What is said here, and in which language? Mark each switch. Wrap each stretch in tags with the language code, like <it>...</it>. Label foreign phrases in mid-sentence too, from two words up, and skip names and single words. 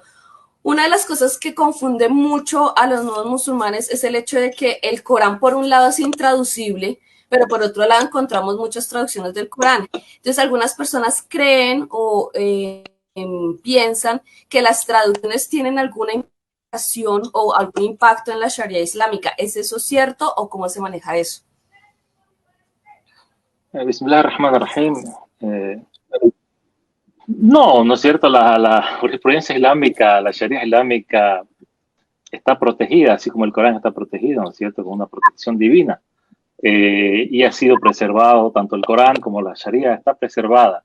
<es>Una de las cosas que confunde mucho a los nuevos musulmanes es el hecho de que el Corán, por un lado, es intraducible, pero por otro lado encontramos muchas traducciones del Corán. Entonces, algunas personas creen o piensan que las traducciones tienen alguna implicación o algún impacto en la Sharia islámica. ¿Es eso cierto o cómo se maneja eso?</es> <ar>بسم الله الرحمن الرحيم.</ar> <es>No es cierto, la jurisprudencia islámica, la Sharia islámica está protegida, así como el Corán está protegido, ¿no es cierto?, con una protección divina. Y ha sido preservado, tanto el Corán como la Sharia está preservada.</es>